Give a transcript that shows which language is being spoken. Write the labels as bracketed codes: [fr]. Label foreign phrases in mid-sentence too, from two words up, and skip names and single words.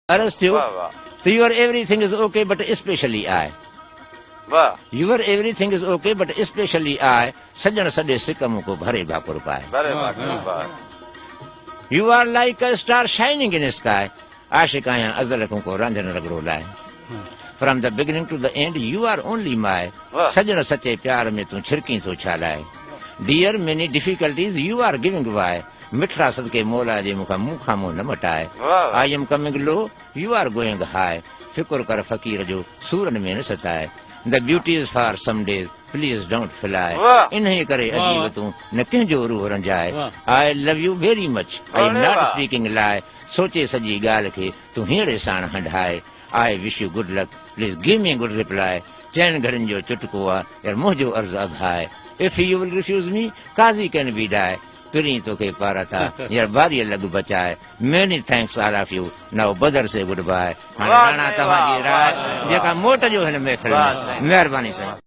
[sd] अरस थियो वाह वाह [en] तो your everything is okay but especially I. [sd] वाह [en] Your everything is okay but especially I. [sd] सजन सॾे सिक मुको भरे भाकुर पाए. बड़े वाह [en] You are like a star shining in the sky. [sd] आशिक आया अज़ल को रंजन रगड़ो लाए. [en] From the beginning to the end, you are only my. [sd] वाह सजन सच्चे प्यार में तू छिरकी तो छालाए. [en] Dear many difficulties you are giving by. [sd] मिठड़ा सदके मौला जे मुखा मुंह खामो न मटाए. वाह [en] I am coming low, you are going high. [sd] फिक्र कर फकीर जो सूरन में न सताए. [en] The beauty is for some days, please don't fly. [sd] वाह इन्हीं करे अजीब तू न कंहिंजो रूह रंजाए. [en] I love you very much. I am [sd] अरे [en] not [sd] वाह। [en] speaking lie. [sd] सोचे सजी ॻाल्हि खे तू हींअर साण हंढाए. [en] I wish you good luck. Please give me good reply. [sd] चइनि घड़ियुनि जो चुटको आहे यार मुंहिंजो अर्ज़ु अघाए. [en] If you will refuse me, Qazi can be die. [sd] तुरी तोखे पारा था यार बारी लॻ बचाए. [en] Many thanks all of you. Now Badar say goodbye. [sd] हाणे वाह राणा साईं, तव्हांजी वाह, राय वाह, जेका मोट जो हिन महफ़िल वाह में. साईं। महिरबानी साईं.